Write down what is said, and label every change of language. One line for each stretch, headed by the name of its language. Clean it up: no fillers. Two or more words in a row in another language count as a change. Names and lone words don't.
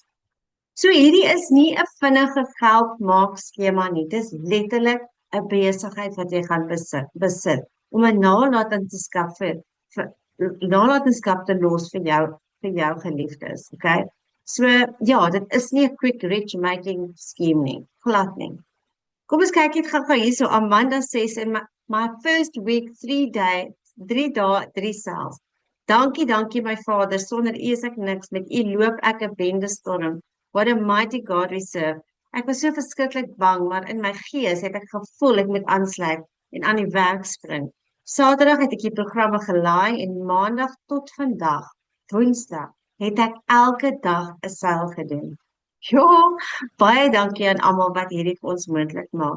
Afrikaans: So hierdie is nie 'n vinnige geldmaak skema nie. Dis letterlik 'n besigheid wat jy gaan besit om 'n nalatenskap nalatenskap te los vir jou geliefdes, okay? So ja, dit is nie 'n
English: quick rich making scheme
Afrikaans: nie, glad nie. Kom ons kyk net gou hierso.
English: Amanda says in my first week 3 dae 3 cells.
Afrikaans: Dankie my Vader, sonder U is ek niks, met U loop ek 'n bende storm.
English: What a mighty God we serve.
Afrikaans: Ek was so verskriklik bang, maar in my gees het ek gevoel ek moet aansluit en aan die werk spring. Saterdag het ek die programme gelaai en maandag tot vandag, Woensdag, het ek elke dag 'n seil gedoen. Ja, baie dankie aan almal wat hierdie vir ons moontlik maak.